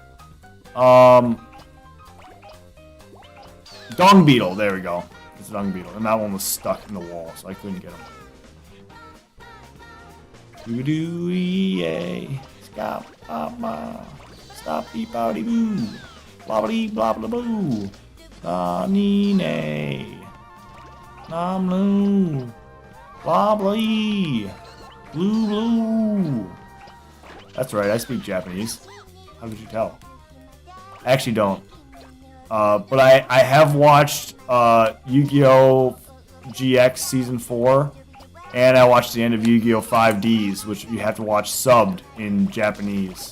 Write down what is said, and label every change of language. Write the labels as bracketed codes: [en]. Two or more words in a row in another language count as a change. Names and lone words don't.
[en] Dung beetle. There we go. It's a dung beetle, and that one was stuck in the wall, so I couldn't get him. Doo doo yay. Stop, stop, beep, bowdy boo. Blobbity, blobble boo. Nine. Namlu. Blobbly. Blue, blue. That's right, I speak Japanese. How could you tell? I actually don't. But I have watched Yu-Gi-Oh! GX Season 4. And I watched the end of Yu-Gi-Oh! 5Ds, which you have to watch subbed in Japanese.